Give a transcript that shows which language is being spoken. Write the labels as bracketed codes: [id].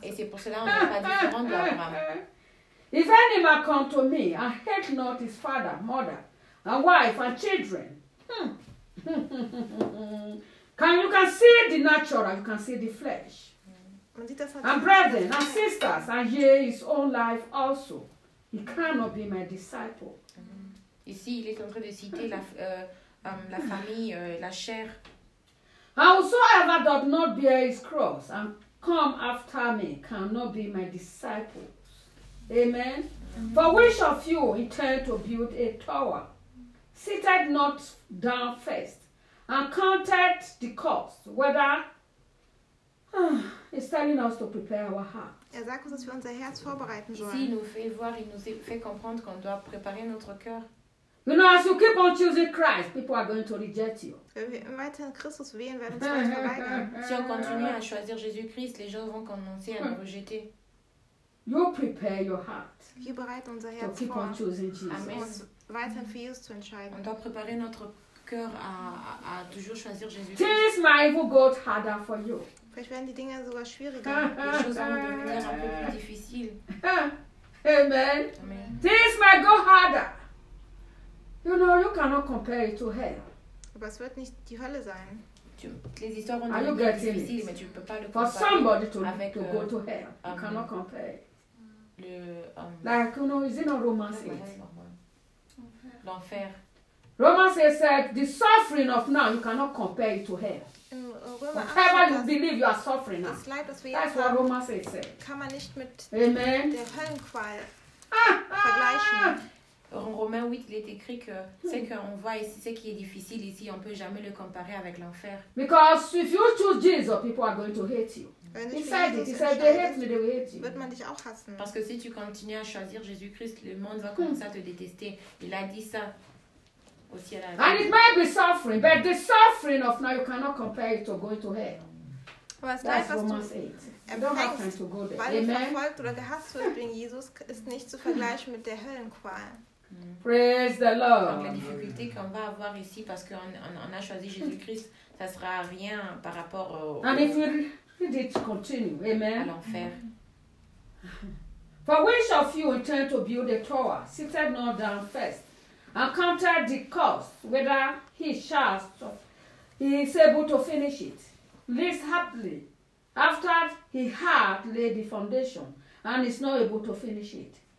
[fr] Et c'est pour cela qu'on n'est pas différent d'Abraham. [en] If any man come to me and hate not his father, mother, and wife, and children, you can see the natural, you can see the flesh. And brethren and sisters, and yea, his own life also, he cannot be my disciple. Mm-hmm. [fr] Ici, il est en train de citer la famille, la chair. [en] And whosoever doth not bear his cross and come after me cannot be my disciple. Amen. Mm-hmm. For which of you intend to build a tower, sitteth not down first and counted the cost, whether it's telling us to prepare our heart. [de] Er sagt uns, dass wir unser Herz vorbereiten sollen. [fr] Ici, il nous fait voir, il nous fait comprendre qu'on doit préparer notre cœur. [en] You know, as you keep on choosing Christ, people are going to reject you. [de] Weiterhin Christus wählen, werden sie euch verweigern. [fr] Si on continue à choisir Jésus-Christ, les gens vont commencer à nous rejeter. [en] You prepare your heart. [de] Wir bereiten unser Herz vor. [en] To keep on choosing Jesus. Amen. [de] Weiterhin für Jesus zu entscheiden. [fr] On doit préparer notre cœur à toujours choisir Jésus-Christ. [en] Things might even go harder for you. [de] Vielleicht werden die Dinge sogar schwieriger. [fr] Les choses vont devenir un peu plus difficiles. [en] Amen. Things might go harder. You know, you cannot compare it to hell. [de] Aber es wird nicht die Hölle sein. [fr] Les histoires vont devenir difficiles, mais tu ne peux pas le comparer. [en] For somebody to go to hell, you cannot compare it. Like, you know, is it not Romans 8? [fr] L'enfer. [en] Romans 8 said, the suffering of now, you cannot compare it to hell. Whatever you believe, you are suffering now. That's what Romans 8 said. [de] Kann man nicht mit Amen. Der Höllenqual vergleichen. [fr] En Romains 8, il est écrit que c'est qu'on voit ici, ce qui est difficile ici, on ne peut jamais le comparer avec l'enfer. [en] Because if you choose Jesus, people are going to hate you. He said it, he said they hate me, they will hate you. [de] Wird man dich auch hassen. [fr] Parce que si tu continues à choisir Jésus-Christ, le monde va commencer à te détester. Il a dit ça aussi à la [en] vie. And it might be suffering, but the suffering of now, you cannot compare it to going to hell. [de] Was [en] Romans 8. Don't have time to go there. Amen. Praise the Lord. [fr] Qu'on va avoir ici parce qu'on a choisi Jésus-Christ, ça sera rien par rapport au. [en] And if you did continue, amen. [fr] À l'enfer. [en] For which of you intend to build a tower, seated not down first, and counted the cost, whether he is able to finish it. Lives happily after he had laid the foundation and is not able to finish it.